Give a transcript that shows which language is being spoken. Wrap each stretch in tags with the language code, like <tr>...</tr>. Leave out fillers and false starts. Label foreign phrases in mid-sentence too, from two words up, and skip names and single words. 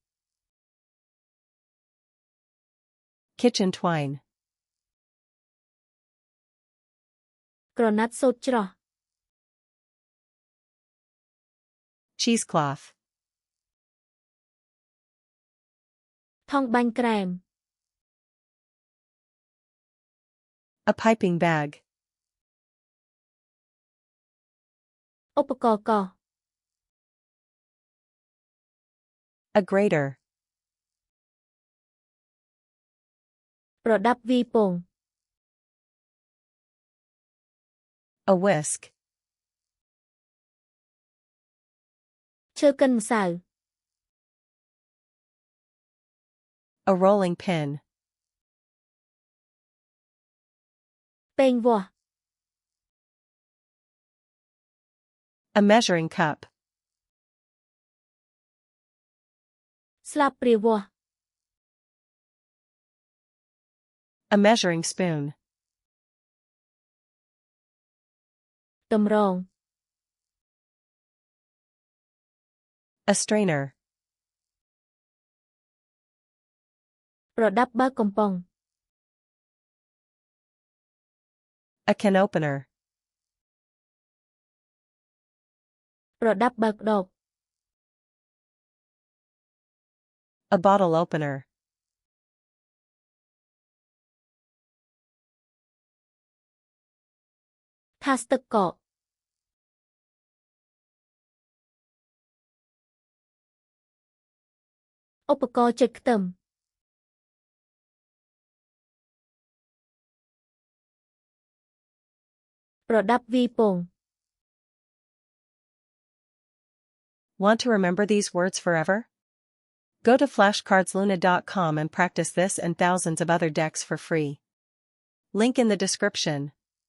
<en>Kitchen twine.</en> <km>ក្រណាត់សូត្រច្រោះ</km> <en>Cheesecloth.</en> <km>ថង់បាញ់ក្រែម</km> <en>A piping bag.</en> <km>ឧបករណ៍កោស</km> <en>A grater.</en> <km>ប្រដាប់វីពង</km> <en>A whisk.</en> <km>ឈើកិនម្សៅ</km> <en>A rolling pin.</en> <km>ពែងវាស់</km> <en>A measuring cup.</en> <km>ស្លាបព្រាវាស់</km> <en>A measuring spoon.</en> <km>តម្រង</km> <en>A strainer.</en> <km>ប្រដាប់បើកកំប៉ុង</km> <en>A can opener.</en> <km>ប្រដាប់បើកដប</km> <en>A bottle opener.</en> <km>ថាសទឹកកកឧបករណ៍ចុចខ្ទឹម ប្រដាប់វាយពង</km> <en>Want to remember these words forever? Go to flashcardsluna.com and practice this and thousands of other decks for free. Link in the description.</en>